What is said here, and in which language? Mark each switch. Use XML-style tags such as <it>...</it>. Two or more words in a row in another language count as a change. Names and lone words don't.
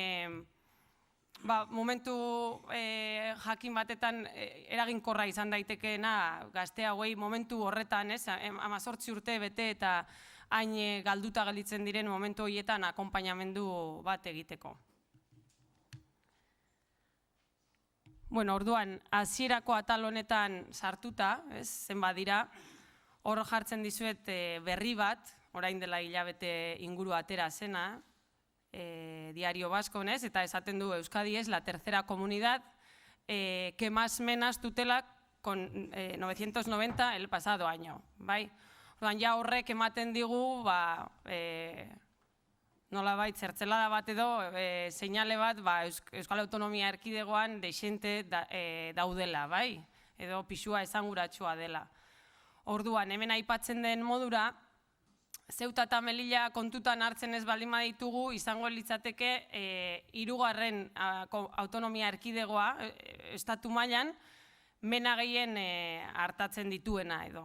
<eu>momentu jakin batetan eraginkorra izan daitekeena gazte hauei momentu horretan, 18 urte bete eta hain galduta gelditzen diren momentu horietan akonpainamendu bat egiteko. Bueno, orduan, hasierako atal honetan sartuta, zenbat dira, hor jartzen dizuet berri bat, orain dela hilabete inguru atera zena, Diario Vasco, eta esaten du</eu> <es>Euskadi es la tercera comunidad que más menas tutela con 990 el pasado año,</es> <eu>bai? Orduan, ja horrek ematen digu, nolabait zertzelada bat edo, seinale bat Euskal Autonomia Erkidegoan dexente daudela, bai? Edo pisua esanguratsua dela. Orduan, hemen aipatzen den modura, Ceuta eta Melilla kontutan hartzen ez baldin baditugu, izango litzateke hirugarren autonomia erkidegoa, estatu mailan, mena gehien hartatzen dituena edo.</eu>